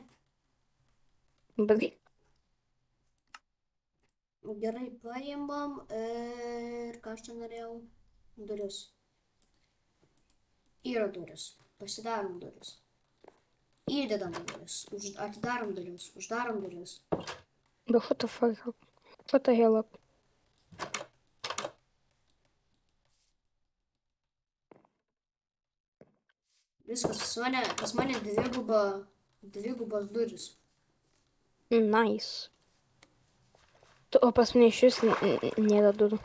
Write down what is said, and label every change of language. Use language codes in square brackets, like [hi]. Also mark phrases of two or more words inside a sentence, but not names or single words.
[lt] Bet Gerai, paimam ir ką aš čia norėjau? Duris. Yra duris. Pasidarom duris. Įdedam duris. Atidarom duris. Uždarom duris. [en] what the fuck? What the hell up? [lt] Viskas, pas mane dvigubos duris. [en] Nice. [lt] O pas mane iš vis nėra durų.